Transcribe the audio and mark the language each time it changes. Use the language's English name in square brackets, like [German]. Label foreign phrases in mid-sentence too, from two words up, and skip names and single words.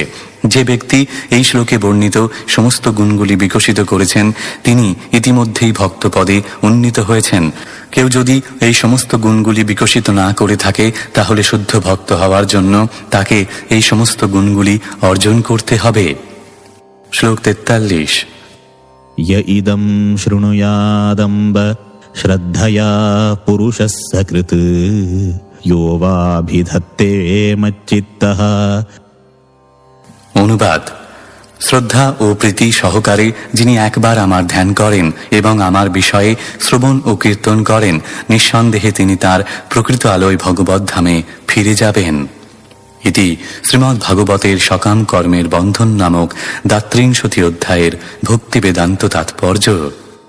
[Bangla] যে ব্যক্তি এই শ্লোকে বর্ণিত সমস্ত গুণগুলি বিকশিত করেছেন তিনি ইতিমধ্যেই ভক্তপদে উন্নীত হয়েছেন। কেউ যদি এই সমস্ত গুণগুলি বিকশিত না করে থাকে, তাহলে শুদ্ধ ভক্ত হওয়ার জন্য তাকে এই সমস্ত গুণগুলি অর্জন করতে হবে। শ্লোক 43। [Sanskrit] य इदं शृणुयादम्ब श्रद्धया पुरुषः सकृत् यो वाभिधत्ते मच्चित्तः। [Bangla] অনুবাদ: শ্রদ্ধা ও প্রীতি সহকারে যিনি একবার আমার ধ্যান করেন এবং আমার বিষয়ে শ্রবণ ও কীর্তন করেন, নিঃসন্দেহে তিনি তার প্রকৃত আলোয় ভগবত ধামে ফিরে যাবেন। এটি শ্রীমদ্ ভাগবতের সকাম কর্মের বন্ধন নামক ৩২ অধ্যায়ের ভক্তি বেদান্ত তাৎপর্য।